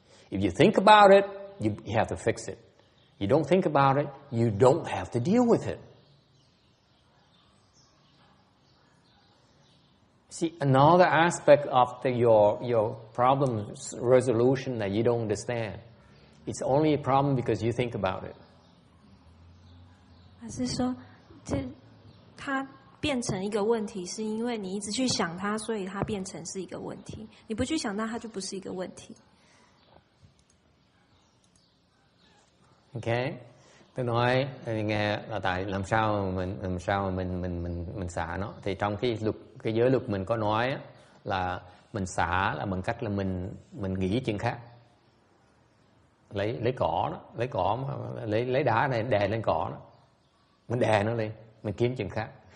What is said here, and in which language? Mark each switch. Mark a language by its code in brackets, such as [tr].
[en] If you think about it, you have to fix it. You don't think about it, you don't have to deal with it. See, another aspect of your problem resolution that you don't understand. It's only a problem because you think about it. [zh] 还是说，它变成一个问题，是因为你一直去想它，所以它变成是一个问题。你不去想它，它就不是一个问题。 [vi] Ok, tôi nói nghe là tại làm sao mình xả nó. Thì trong cái giới luật mình có nói là mình xả là bằng cách là mình nghĩ chuyện khác. Lấy cỏ đó, lấy đá này đè lên cỏ đó, mình đè nó lên, mình kiếm chuyện khác.